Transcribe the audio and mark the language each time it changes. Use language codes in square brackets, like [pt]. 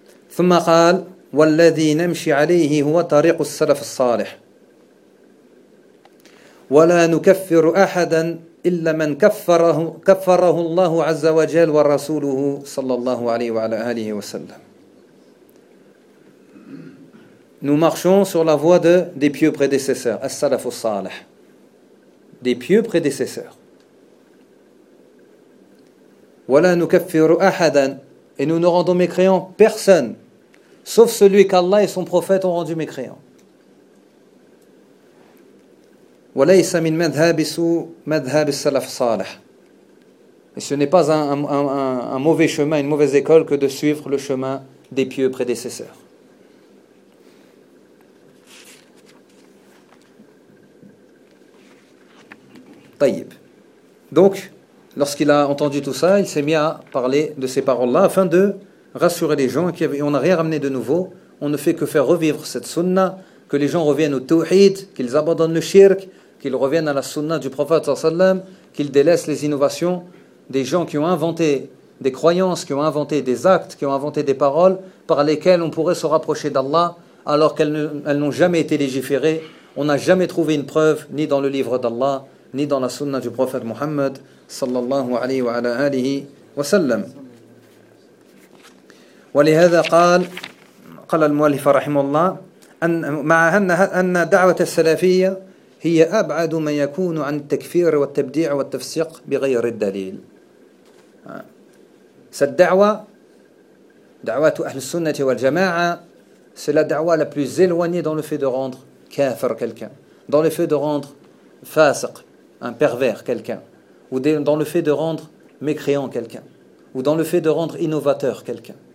[ar] Thumma qal والذي نمشي عليه هو طريق السلف الصالح ولا نكفر أحدا إلا من كفره الله عز وجل ورسوله صلى الله عليه وعلى آله وسلم. [fr] Nous marchons sur la voie des pieux prédécesseurs, as-salaf as-salih, des pieux prédécesseurs. [ar] ولا نكفر أحدا, [fr] et nous ne rendons mécréants personne sauf celui qu'Allah et son prophète ont rendu mécréant. [ar] وليس من مذهب سوء مذهب السلف الصالح. [fr] Et ce n'est pas un mauvais chemin, une mauvaise école que de suivre le chemin des pieux prédécesseurs. [ar] طيب. [fr] Donc, lorsqu'il a entendu tout ça, il s'est mis à parler de ces paroles-là afin de rassurer les gens, et on n'a rien ramené de nouveau, on ne fait que faire revivre cette sunna, que les gens reviennent au tawhid, qu'ils abandonnent le shirk, qu'ils reviennent à la sunna du prophète sallallahu alayhi wa sallam, qu'ils délaissent les innovations des gens qui ont inventé des croyances, qui ont inventé des actes, qui ont inventé des paroles par lesquelles on pourrait se rapprocher d'Allah alors qu'elles n'ont jamais été légiférées. On n'a jamais trouvé une preuve ni dans le livre d'Allah, ni dans la sunna du prophète Muhammad sallallahu alayhi wa alayhi wa sallam. [ar] ولهذا قال المؤلف رحمه الله أن مع أن دعوة السلفية هي أبعد ما يكون عن التكفير والتبديع والتفسيق بغير الدليل. سالدعوة دعوة أهل السنة والجماعة [fr] c'est la dawa la plus éloignée dans le fait de rendre kafir quelqu'un, dans le fait de rendre fasiq, un pervers quelqu'un, ou dans le fait de rendre mécréant quelqu'un, ou dans le fait de rendre innovateur quelqu'un.